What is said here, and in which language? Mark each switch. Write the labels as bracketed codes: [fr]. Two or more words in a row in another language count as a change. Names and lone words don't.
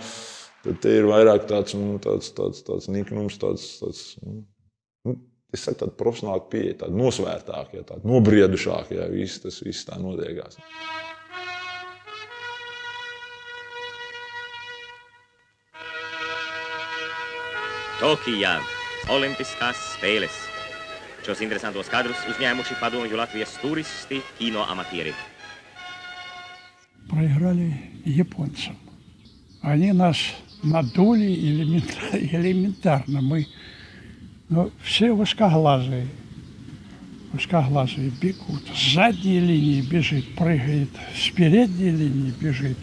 [lv] Tad te ir vairāk tāds niknums, es saku tādu profesionālu pieeja, tādu nosvērtāku, jā, tādu nobriedušāku, jā, viss tā notiekās. Tokijā Olimpiskās spēles. Šos interesantos kadrus uzņēmuši padomju Latvijas turisti, киноаматери. [ru] Проиграли японцам. Они нас надули элементарно. Мы все узкоглазые бегут. С задней линии бежит, прыгает, с передней линии бежит.